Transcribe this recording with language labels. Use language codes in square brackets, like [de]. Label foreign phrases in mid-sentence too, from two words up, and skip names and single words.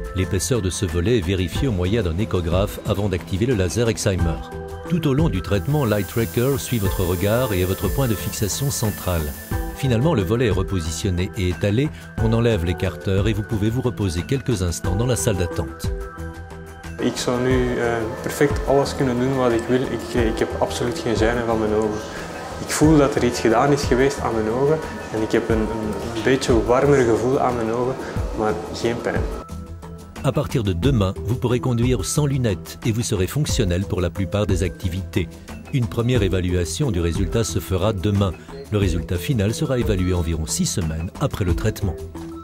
[fr] L'épaisseur de ce volet est vérifiée au moyen d'un échographe avant d'activer le laser Excimer. Tout au long du traitement, l' [en] Eye Tracker [fr] suit votre regard et est votre point de fixation central. Finalement, le volet est repositionné et étalé, on enlève l'écarteur et vous pouvez vous reposer quelques instants dans la salle d'attente. [nl] Ik zou nu perfect alles kunnen doen wat ik wil. Ik heb absoluut geen gêne van mijn ogen. Ik voel dat er iets gedaan is geweest aan mijn ogen en ik heb een beetje warmer gevoel aan mijn ogen, maar geen pijn. [fr] À partir de demain, vous pourrez conduire sans lunettes et vous serez fonctionnel pour la plupart des activités. Une première évaluation du résultat se fera demain. Le résultat final sera évalué environ 6 semaines après le traitement.